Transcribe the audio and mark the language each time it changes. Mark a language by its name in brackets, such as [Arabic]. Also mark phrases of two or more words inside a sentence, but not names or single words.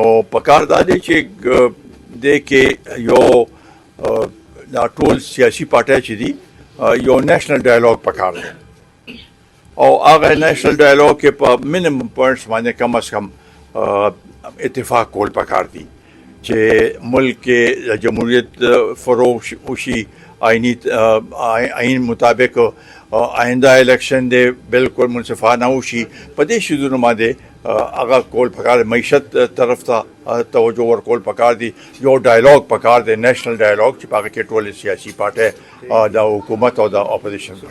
[Pashto] په کار دا دی چې دې کې یو دا ټول سیاسي پارټۍ چې دي یو [English] national dialogue [Pashto] پکار دی او هغه [English] national dialogue [Pashto] کې په [English] minimum points [Pashto] باندې [Urdu] کم از کم [Pashto] اتفاق کول پکار دي چې ملک کې جمهوریت فروغ وشي آئین مطابق آئندہ الیکشن دے بالکل منصفانہ وشي په دې شیزونو باندې هغه کول پکار معیشت طرف ته توجه ورکول پکار دي یو ډایلاګ پکار دی [English] national dialogue [Pashto] چې په هغه کې ټولې سیاسي پارټۍ د حکومت او د اپوزیشن